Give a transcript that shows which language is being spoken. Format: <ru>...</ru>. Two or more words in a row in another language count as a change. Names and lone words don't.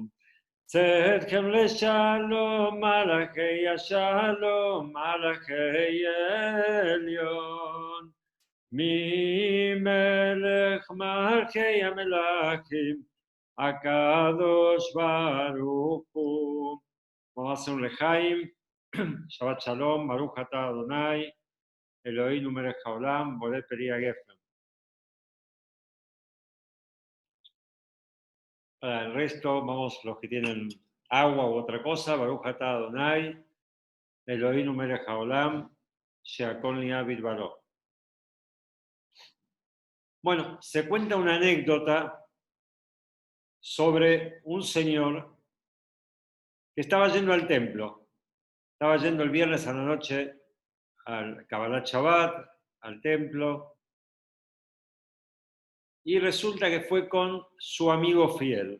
<he>צאתכם לשלום מלאכי השלום, מלאכי עליון, ממלך מלכי המלכים הקדוש ברוך הוא.</he> <es>Vamos a hacer un lejaim.</es> <he>שבת שלום ברוך אתה אדוני אלוהינו מלך העולם בורא פרי הגפן.</he> <es>Para el resto, vamos los que tienen agua u otra cosa,</es> <he>ברוך אתה אדוני אלוהינו מלך העולם שהכל נהיה בדברו.</he> <es>Bueno, se cuenta una anécdota sobre un señor que estaba yendo al templo. Estaba yendo el viernes a la noche al Kabbalat Shabbat, al templo, y resulta que fue con su amigo fiel.</es>